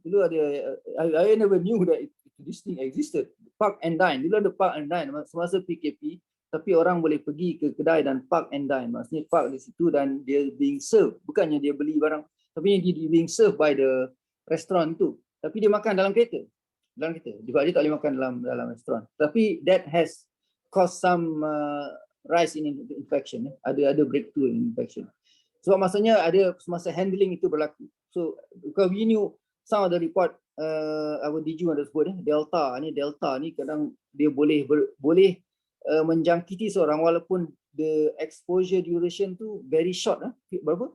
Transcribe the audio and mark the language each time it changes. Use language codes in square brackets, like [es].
[ms] Dulu ada, [en] I never knew that this thing existed. Park and dine. [ms] Dulu ada park and dine semasa PKP, tapi orang boleh pergi ke kedai dan park and dine. Maksudnya park di situ dan dia [en] being served. [ms] Bukannya dia beli barang, tapi dia [en] being served by the restaurant [ms] tu. Tapi dia makan dalam kereta. Sebab dia tak boleh makan dalam restoran. Tapi [en] that has caused some rise in infection. [ms] Ada [en] breakthrough in infection. [ms] Sebab maksudnya ada semasa handling itu berlaku. [en] So because we knew some of the report our DG [ms] ada sebut Delta ni kadang dia boleh menjangkiti seorang walaupun [en] the exposure duration [ms] tu [en] very short, [ms] berapa?